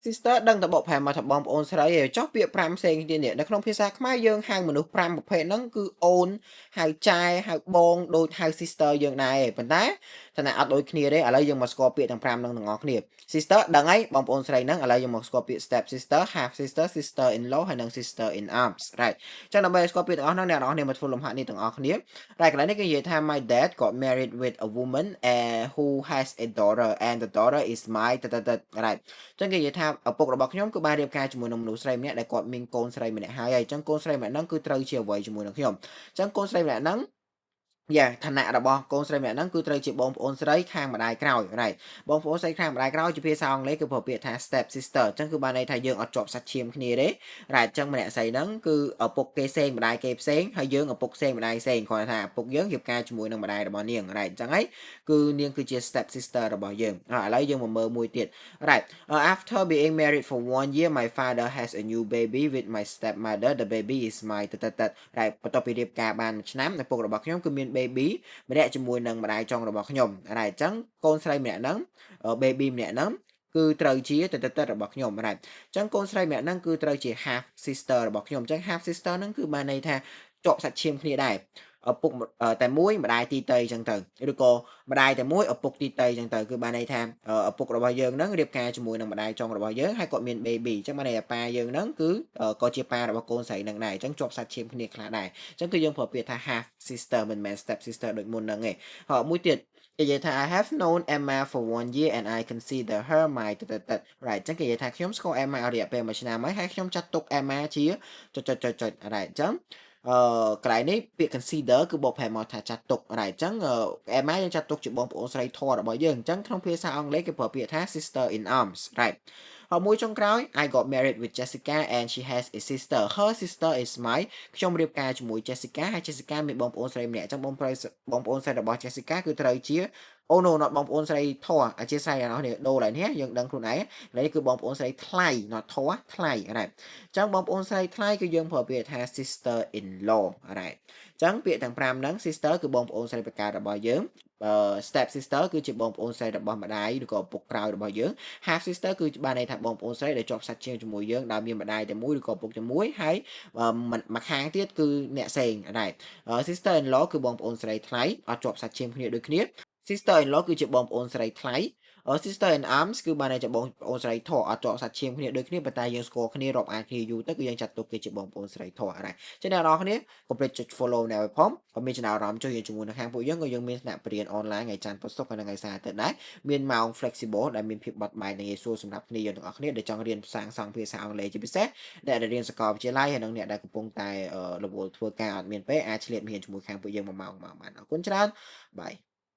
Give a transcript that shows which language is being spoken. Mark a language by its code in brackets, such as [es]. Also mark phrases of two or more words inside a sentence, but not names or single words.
[km] sister ដឹងតែបកប្រែមកថាបងប្អូនស្រីឯងចុះពាក្យ5ផ្សេងទៀតនេះនៅក្នុងភាសាខ្មែរយើងហៅមនុស្ស5ប្រភេទហ្នឹងគឺអូនហៅចែហៅបងដូចហៅ sister យើងដែរឯងប៉ុន្តែឋានៈអត់ដូចគ្នាទេឥឡូវយើងមកស្គាល់ពាក្យទាំង5ហ្នឹងទាំងអស់គ្នា sister ដឹងហើយបងប្អូនស្រីហ្នឹងឥឡូវយើងមកស្គាល់ពាក្យ [en] step sister half sister sister in law [km] ហើយនិង [en] sister in arms right [km] អញ្ចឹងដើម្បីស្គាល់ពាក្យទាំងអស់ហ្នឹងអ្នកនរគ្នាមកធ្វើលំហាត់នេះទាំងអស់គ្នា right កន្លែងនេះគេនិយាយថា [en] my dad got married with a woman who has a daughter and the daughter is my right [km] ចឹងគេនិយាយថាឪពុករបស់ខ្ញុំគឺបានរៀបការជាមួយនឹងមនុស្សស្រីម្នាក់ដែលគាត់មានកូនស្រីម្នាក់ហើយអញ្ចឹងកូនស្រីម្នាក់ហ្នឹងគឺត្រូវជាអ្វីជាមួយនឹងខ្ញុំអញ្ចឹងកូនស្រីម្នាក់ហ្នឹងឋានៈរបស់កូនស្រីម្នាក់ហ្នឹងគឺត្រូវជាបងប្អូនស្រីខាងម្ដាយក្រោយ right បងប្អូនស្រីខាងម្ដាយក្រោយជាភាសាអង់គ្លេសគឺប្រើពាក្យថា [en] step sister [km] អញ្ចឹងគឺបានន័យថាយើងអត់ជាប់សាច់ ឈាមគ្នាទេ right អញ្ចឹងម្នាក់ស្រីហ្នឹងគឺឪពុកគេផ្សេងម្ដាយគេផ្សេងហើយយើងឪពុកផ្សេងម្ដាយផ្សេងគ្រាន់តែថាឪពុកយើងរៀបការជាមួយនឹងម្ដាយរបស់នាង right អញ្ចឹងហើយគឺនាងគឺជា [en] step sister [km] របស់យើងឥឡូវយើងមកមើលមួយទៀត [en] right after being married for 1 year my father has a new baby with my stepmother the baby is my right [km] បន្ទាប់ពីរៀបការបាន1ឆ្នាំឪពុករបស់ខ្ញុំគឺមាន baby ម្នាក់ជាមួយនឹងម្ដាយចុងរបស់ខ្ញុំ right អញ្ចឹងកូនស្រីម្នាក់ហ្នឹង baby ម្នាក់ហ្នឹងគឺត្រូវ ជារបស់ខ្ញុំ right អញ្ចឹងកូនស្រីម្នាក់ហ្នឹងគឺត្រូវជា [en] half sister [km] របស់ខ្ញុំអញ្ចឹង [en] half sister [km] ហ្នឹងគឺបានន័យថាជាប់សាច់ឈាមគ្នាដែរឪពុកតែមួយម្ដាយទីតី អញ្ចឹងទៅឬក៏ម្ដាយតែមួយឪពុកទីតីអញ្ចឹងទៅគឺបានន័យថាឪពុករបស់យើងហ្នឹងរៀបការជាមួយនឹងម្ដាយចុងរបស់យើងហើយគាត់មាន baby អញ្ចឹងបានន័យថាប៉ាយើងហ្នឹងគឺក៏ជាប៉ារបស់កូនស្រីហ្នឹងដែរអញ្ចឹងជាប់សាច់ឈាមគ្នាខ្លះដែរអញ្ចឹងគឺយើងប្រើពាក្យថា [en] half sister [km] មិនមែន [en] step sister [km] ដូចមុនហ្នឹងទេហើយមួយទៀតគេនិយាយថា [en] I have known Emma for 1 year and I consider her my right [km] អញ្ចឹងគេនិយាយថាខ្ញុំស្គាល់ Emma រយៈពេល1ឆ្នាំហើយខ្ញុំចាត់ទុក Emma ជា right អញ្ចឹងកន្លែងនេះពាក្យ consider គឺបកប្រែមកថាចាត់ទុក right អញ្ចឹង Emma យើងចាត់ទុកជាបងប្អូនស្រីធម៌របស់យើងអញ្ចឹងក្នុងភាសាអង់គ្លេសគេប្រើពាក្យថា [en] sister in arms right [km] ហើយមួយចុងក្រោយ [en] I got married with Jessica and she has a sister her sister is my [km] ខ្ញុំរៀបការជាមួយ Jessica ហើយ Jessica មានបងប្អូនស្រីម្នាក់អញ្ចឹងបងប្អូនស្រីរបស់ Jessica គឺត្រូវជា [en] Oh no not [km] បងប្អូនស្រីធម៌អធិស្ឋានអ្នកនរគ្នាដូរឡើយនេះយើងដឹងខ្លួនឯងនេះគឺបងប្អូនស្រីថ្លៃ not ធម៌ថ្លៃ right អញ្ចឹងបងប្អូនស្រីថ្លៃគឺយើងប្រើពាក្យថា [en] sister in law right [km] អញ្ចឹងពាក្យទាំង5ហ្នឹង sister គឺបងប្អូនស្រីប្រការរបស់ យើង [en] step sister [km] គឺជាបងប្អូនស្រីរបស់ម្ដាយឬក៏ឪពុកក្រោយរបស់យើង [en] half sister [km] គឺបានន័យថាបងប្អូនស្រីដែលជាប់សាច់ឈាមជាមួយយើងដែលមានម្ដាយតែមួយឬក៏ឪពុកតែមួយហើយម្ខាងទៀតគឺ អ្នកផ្សេងដែរ [en] sister in law [km] គឺបងប្អូនស្រីថ្លៃអត់ជាប់សាច់ឈាមគ្នាដូចគ្នា [en] sister in law [km] គឺជាបងប្អូនស្រីថ្លៃ [en] sister in arms [km] គឺបានន័ យថាបងប្អូនស្រីធម៌អត់ជាប់សាច់ឈាមគ្នាដូចគ្នាប៉ុន្តែយើងស្គាល់គ្នារាប់អានគ្នាយូរទៅគឺយើងចាត់ទុកគេជាបងប្អូនស្រីធម៌ដែរចឹងអ្នកនរគ្នាកុំភ្លេចចុច follow ណែផងបើមានចំណាប់អារម្មណ៍ចុះយើងជាមួយនៅខាងពួកយើងក៏យើងមានថ្នាក់បរិញ្ញាបត្រ online ថ្ងៃច័ន្ទពុធសុក្រហើយនិងថ្ងៃសៅរ៍ទៅដែរមានម៉ោង flexible ដែលមានភាពបត់បែននិងងាយស្រួលសម្រាប់គ្នាយើងទាំងអស់គ្នាដែលចង់រៀនសាងសង់ភាសាអង់គ្លេសជាពិសេសអ្នកដែលរៀនសាកលវិទ្យាល័យហើយនិងអ្នកដែលកំពុងតែរវល់ធ្វើការអត់មានពេលអាចឆ្លៀតមានជាមួយខាងពួកយើង1ម៉ោងបានអរគុណច្រើនបាយ